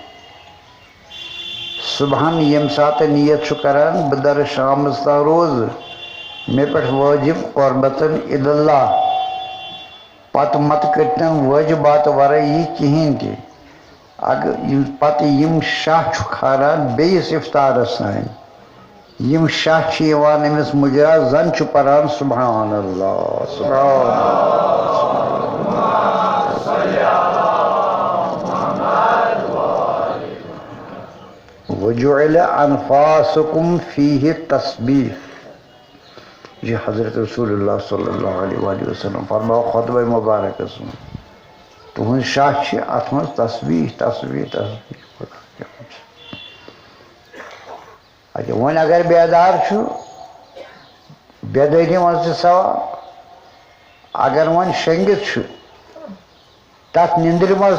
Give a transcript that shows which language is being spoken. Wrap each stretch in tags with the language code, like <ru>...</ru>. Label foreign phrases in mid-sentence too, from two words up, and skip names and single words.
<ks>صبحن ییٚمہِ ساتہٕ نیت چھُ کران بہٕ درٕ شامس تام روزٕ مےٚ پٮ۪ٹھ وٲجب</ks> <ar>قربتن اللہ</ar> <ks>پتہٕ متہٕ کٔرتن وٲجبات ورٲیی کِہیٖنۍ تہِ اگر پتہٕ یِم شاہ چھُ کھالان بیٚیِس افطارس تانۍ یِم شاہ چھِ یِوان أمِس مُجرا زن چھُ پران</ks> <ar>سبحان اللہ سبحان وجعل انفاسکم فیہ تسبیح</ar> <ks>یہ حضرت رسول اللہ</ks> <ar>صلی اللہ علیہ وآلہ وسلم</ar> <ks>فرماو خطبہ مبارکس منٛز تُہنٛز شاہ چھِ اتھ منٛز تسبیح اچھا وۄنۍ اگر بیدار چھُ بیدٲری منٛز تہِ ثواب اگر وۄنۍ شۄنٛگِتھ چھُ تتھ نِندرِ منٛز</ks>